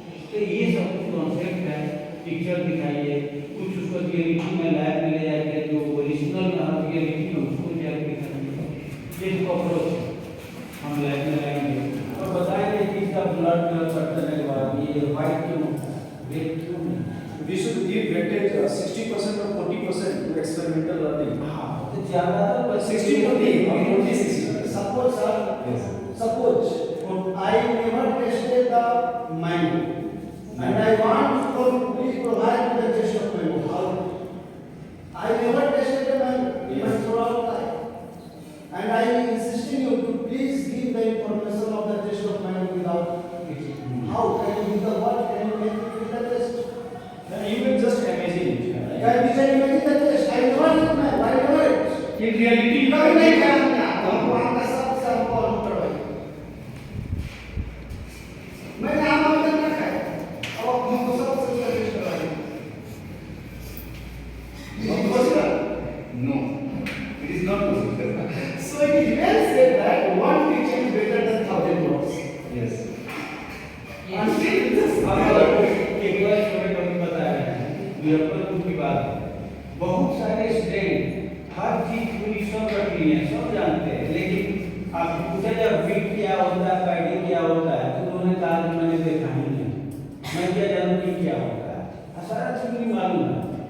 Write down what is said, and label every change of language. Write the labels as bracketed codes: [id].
[hi] तो ये सब कुछ कॉन्सेप्ट है पिक्चर दिखाइए कुछ उसको रियलिटी में लैब में ले जाके जो ओरिजिनल रियलिटी है उसको जाके दिखाइए ये अप्रोच हम लैब में लाएंगे और बताएंगे कि इसका ब्लड करने के बाद ये वाइट क्यों रेड क्यों [en] We should give weightage 60% or 40% to experimental learning. [hi] हाँ तो ज़्यादातर [en] 60 40 or 40 60. suppose sir Yes. suppose I never tested the mango and I want to please provide me the taste of mango how I never tasted the mango even throughout life and I insisting you to please give the information of the taste of mango without eating. How can you give the what can you make it with the taste? Then you can just imagine it. Can you imagine the taste? I never eat mango. I never eat. In reality, [hi] कभी नहीं खाया हमने हमको आम का सबसे हमको अनुभव है मैंने आम अभी तक ना खाया अब हमको सबसे टेस्ट करवाइए [en] no, it is not possible. so it is well said that one picture is better than 1,000 words. Yes. Until this [hi] एक बार स्टूडेंट अभी बता रहे हैं मुजफ्फरपुर की बात है बहुत सारे स्टूडेंट हर चीज पूरी सब रख ली है सब जानते हैं लेकिन आप पूछा जब फिट क्या होता है पैडिंग क्या होता है तो उन्होंने कहा कि मैंने देखा ही नहीं मैं क्या जानूँ कि क्या होता है सारा चीज नहीं मालूम है।